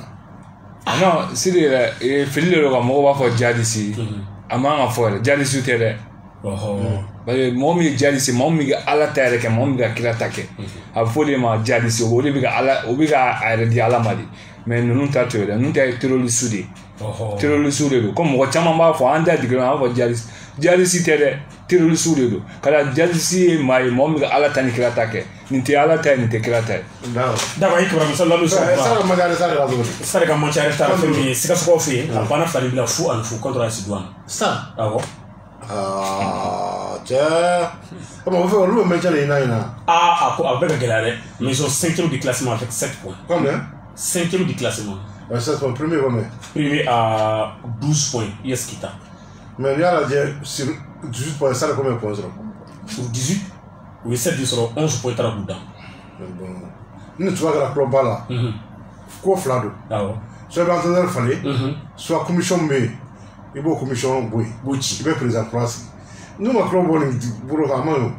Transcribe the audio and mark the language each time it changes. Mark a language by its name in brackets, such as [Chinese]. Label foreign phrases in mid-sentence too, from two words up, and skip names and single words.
[Bambara] non Sidi yɛrɛ fili de don ka mɔgɔw b'a fɔ jadisi a man ka fɔ yɛrɛ jadisiw tɛ dɛ [French] parce que [Bambara] mɔgɔ min ye jadisi mɔgɔ min bɛ ka ala ta yɛrɛ kɛ mɔgɔ min bɛ ka kira ta kɛ a bɛ fɔ de ma jadisi o de bɛ ka ala o bɛ ka a yɛrɛ di ala ma de mais ninnu ta t'o ye dɛ ninnu ta ye terroriste de ye terroriste de don comme mɔgɔ caman b'a fɔ an da digɛn an b'a fɔ jadisi tɛ dɛ terroriste de don ka jadisi ye maa ye mɔgɔ min bɛ ka ala ta ni kira ta kɛ nin tɛ ala ta ye nin tɛ kira ta ye. d'accord i kibaruya misali la bɛ sɔrɔ Stade ka match yɛrɛ taara fɛn min ye Sikasokaw fɛ yen a banna fila bila 0-0 contre AS Douane. Stade awɔ. cɛ o fɛ olu bɛ maintien de ɲini na. a ko a bɛɛ ka gɛlɛya dɛ [French] mais ils sont 5e du classement avec 7 points. combien 5e du classement. 7 points premier combien. premier à 12 points US Kita. mais [Bambara] n'i y'a lajɛ [French] sur 18 points Stade combien de points sɔrɔ. [Bambara] sur 18 u ye 7 de sɔrɔ 11 points taara k'u dan. ni tuba kɛra club ba la. ko fila don. awɔ. soit i bɛ entraîneur falen. soit commission bɛ yen i b'o commission bɔ yen. b'o ci. i bɛ président kura sigi. n'u ma club bɔ nin bolo kan a ma ɲi o.